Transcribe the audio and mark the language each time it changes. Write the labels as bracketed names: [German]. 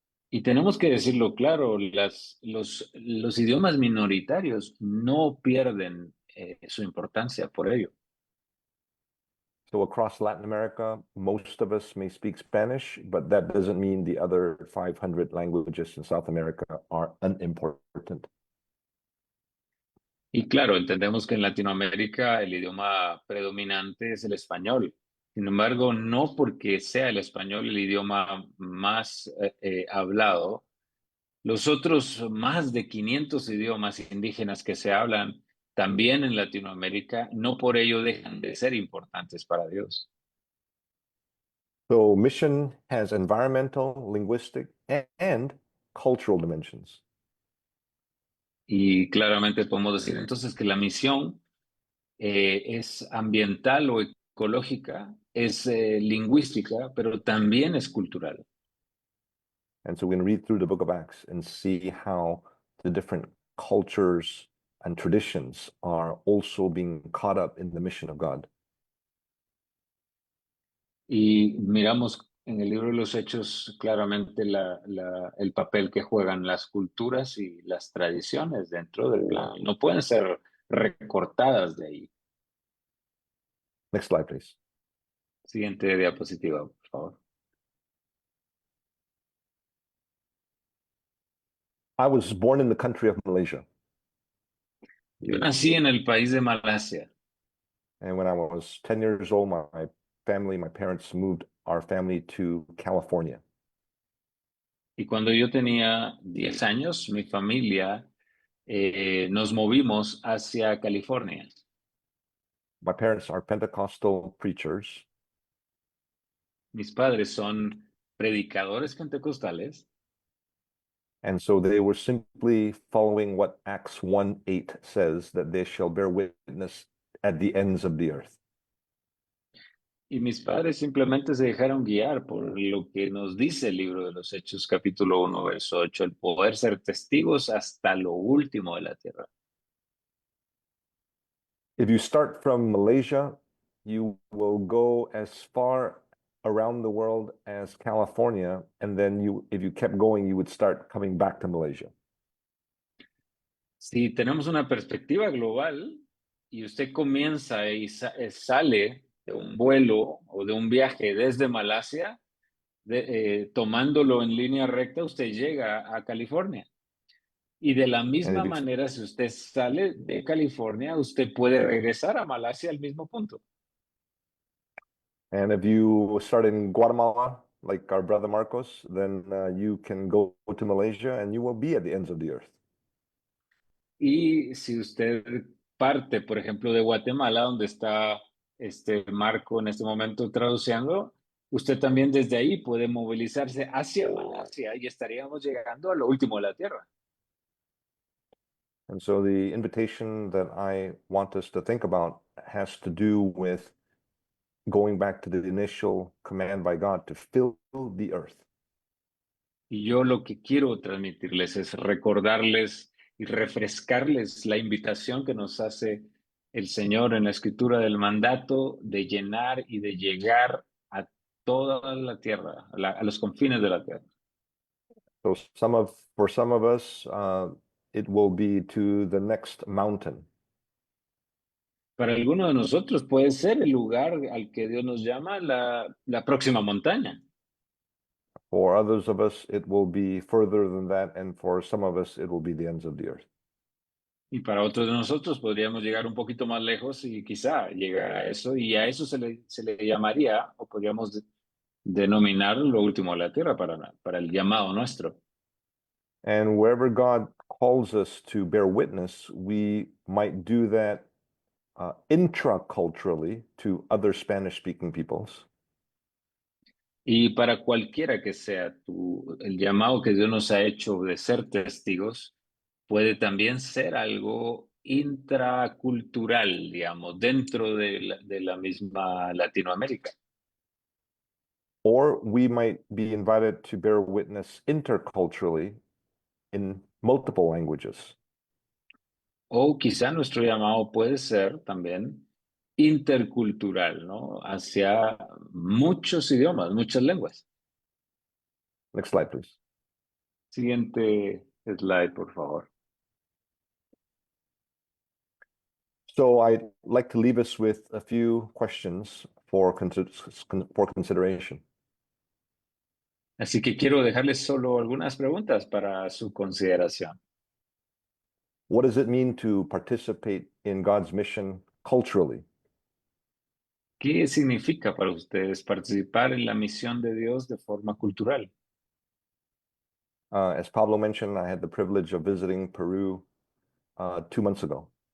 [Spanish] Y tenemos que decirlo claro, los idiomas minoritarios no pierden su importancia por ello. [English] So across Latin America, most of us may speak Spanish, but that doesn't mean the other 500 languages in South America are unimportant. [Spanish] Y claro, entendemos que en Latinoamérica el idioma predominante es el español. Sin embargo, no porque sea el español el idioma más hablado, los otros más de 500 idiomas indígenas que se hablan también en Latinoamérica, no por ello dejan de ser importantes para Dios. [English] So mission has environmental, linguistic, and cultural dimensions. [Spanish] Y claramente podemos decir entonces que la misión es ambiental o ecológica, es lingüística, pero también es cultural. [English] And so we can read through the book of Acts and see how the different cultures and traditions are also being caught up in the mission of God. [Spanish] Y miramos en el libro de los Hechos claramente el papel que juegan las culturas y las tradiciones dentro del plan. No pueden ser recortadas de ahí. [English] Next slide, please. [Spanish] Siguiente diapositiva, por favor. [English] I was born in the country of Malaysia. [Spanish] Yo nací en el país de Malasia. [English] And when I was 10 years old, my parents moved our family to California. [Spanish] Y cuando yo tenía 10 años, mi familia nos movimos hacia California. [English] My parents are Pentecostal preachers. [Spanish] Mis padres son predicadores pentecostales. [English] And so they were simply following what Acts 1:8 says, that they shall bear witness at the ends of the earth. [Spanish] Y mis padres simplemente se dejaron guiar por lo que nos dice el libro de los Hechos, capítulo 1, verso 8, el poder ser testigos hasta lo último de la tierra. [English] If you start from Malaysia, you will go as far around the world as California, and then if you kept going, you would start coming back to Malaysia. [Spanish] Si tenemos una perspectiva global y usted comienza y sale de un vuelo o de un viaje desde Malasia, tomándolo en línea recta, usted llega a California. Y de la misma manera, si usted sale de California, usted puede regresar a Malasia al mismo punto. [English] And if you start in Guatemala, like our brother Marcos, then you can go to Malaysia and you will be at the ends of the earth. [Spanish] Y si usted parte, por ejemplo, de Guatemala, donde está Marco en este momento traduciendo, usted también desde ahí puede movilizarse hacia Malasia y estaríamos llegando a lo último de la tierra. [English] And so the invitation that I want us to think about has to do with going back to the initial command by God to fill the earth. [Spanish] Y yo lo que quiero transmitirles es recordarles y refrescarles la invitación que nos hace el Señor en la escritura del mandato de llenar y de llegar a toda la tierra, a los confines de la tierra. [English] So for some of us, it will be to the next mountain. [Spanish] Para algunos de nosotros puede ser el lugar al que Dios nos llama la próxima montaña. [English] For others of us, it will be further than that, and for some of us, it will be the ends of the earth. [Spanish] Y para otros de nosotros podríamos llegar un poquito más lejos y quizá llegar a eso, y a eso se le llamaría, o podríamos denominar lo último de la tierra para el llamado nuestro. [English] And wherever God calls us to bear witness, we might do that intraculturally to other Spanish-speaking peoples. [Spanish] Y para cualquiera que sea el llamado que Dios nos ha hecho de ser testigos, puede también ser algo intracultural, digamos, dentro de la misma Latinoamérica. [English] Or we might be invited to bear witness interculturally in multiple languages. [Spanish] O quizá nuestro llamado puede ser también intercultural, ¿no? Hacia muchos idiomas, muchas lenguas. [English] Next slide, please. [Spanish] Siguiente slide, por favor. [English] So I'd like to leave us with a few questions for consideration. [Spanish] Así que quiero dejarles solo algunas preguntas para su consideración. [English] What does it mean to participate in God's mission culturally? [Spanish] ¿Qué significa para ustedes participar en la misión de Dios de forma cultural? [English] As Pablo mentioned, I had the privilege of visiting Peru 2 months ago.